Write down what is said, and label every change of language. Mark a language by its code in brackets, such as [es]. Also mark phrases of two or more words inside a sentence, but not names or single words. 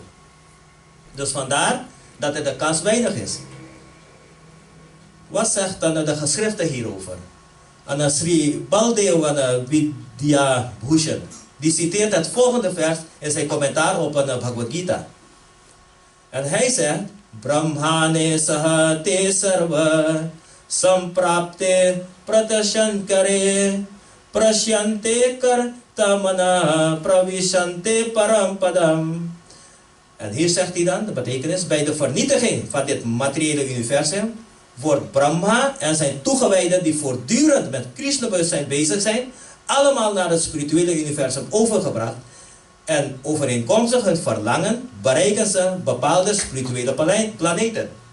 [nl] Dus vandaar dat er de kans weinig is. Wat zegt dan de geschriften hierover? En Sri Baldev Vidya Bhushan, die citeert het volgende vers in zijn commentaar op Bhagvad Gita. En hij zegt, [sa] Brahmane saha te sarva samprapte pratashankare prasyante kartamana pravishante parampadam. [nl] En hier zegt hij dan, de betekenis, bij de vernietiging van dit materiële universum wordt Brahma en zijn toegewijden die voortdurend met Krishna-bewustzijn bezig zijn, allemaal naar het spirituele universum overgebracht. En overeenkomstig hun verlangen bereiken ze bepaalde spirituele planeten.